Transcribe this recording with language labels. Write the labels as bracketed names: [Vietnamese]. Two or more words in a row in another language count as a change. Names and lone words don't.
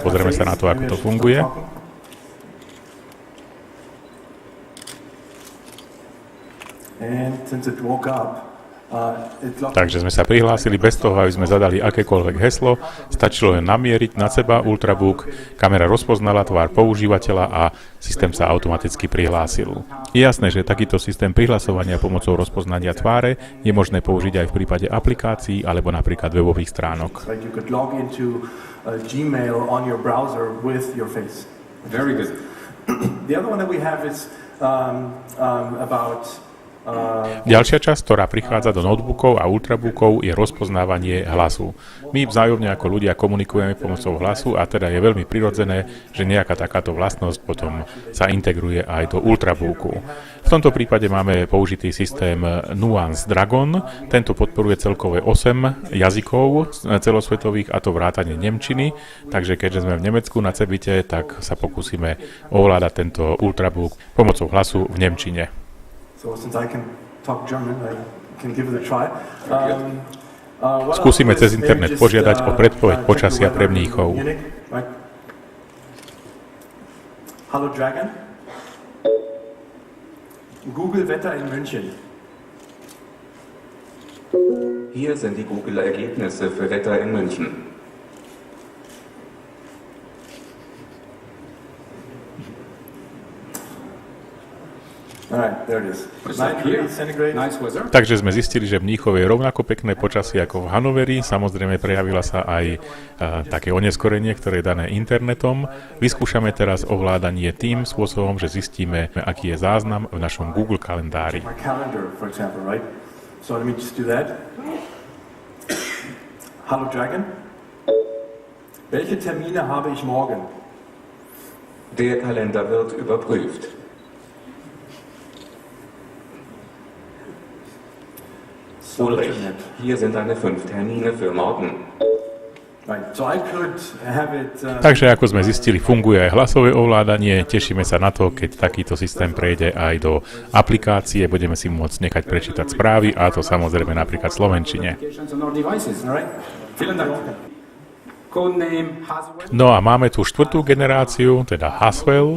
[Slovak] Pozrieme sa na to, ako to funguje. Takže sme sa prihlásili bez toho, aby sme zadali akékoľvek heslo, stačilo len namieriť na seba ultrabook, kamera rozpoznala tvár používateľa a systém sa automaticky prihlásil. Je jasné, že takýto systém prihlasovania pomocou rozpoznania tváre je možné použiť aj v prípade aplikácií alebo napríklad webových stránok. [English] Very good. The other one that we have is about [Slovak] Ďalšia časť, ktorá prichádza do notebookov a ultrabookov, je rozpoznávanie hlasu. My vzájomne ako ľudia komunikujeme pomocou hlasu a teda je veľmi prirodzené, že nejaká takáto vlastnosť potom sa integruje aj do ultrabooku. V tomto prípade máme použitý systém Nuance Dragon. Tento podporuje celkové 8 jazykov celosvetových, a to vrátane nemčiny. Takže keďže sme v Nemecku na CeBITe, tak sa pokúsime ovládať tento ultrabook pomocou hlasu v nemčine. Skúsime cez internet požiadať o predpoveď počasia pre Mníchov. [German] Hallo Dragon. Google Wetter in München. Hier sind die Google-Ergebnisse für Wetter in München. [Slovak] Takže sme zistili, že v Mníchove je rovnako pekné počasie ako v Hanoveri. Samozrejme prejavila sa aj také oneskorenie, ktoré je dané internetom. Vyskúšame teraz ovládanie tým spôsobom, že zistíme, aký je záznam v našom Google kalendári. [German] Hallo Dragon. Welche Termine habe ich morgen? Der Kalender wird überprüft. Ulrich, hier sind deine 5 Termine für morgen. [Slovak] Takže ako sme zistili, funguje aj hlasové ovládanie. Tešíme sa na to, keď takýto systém prejde aj do aplikácie. Budeme si môcť nechať prečítať správy, a to samozrejme napríklad v slovenčine. No a máme tu štvrtú generáciu, teda Haswell.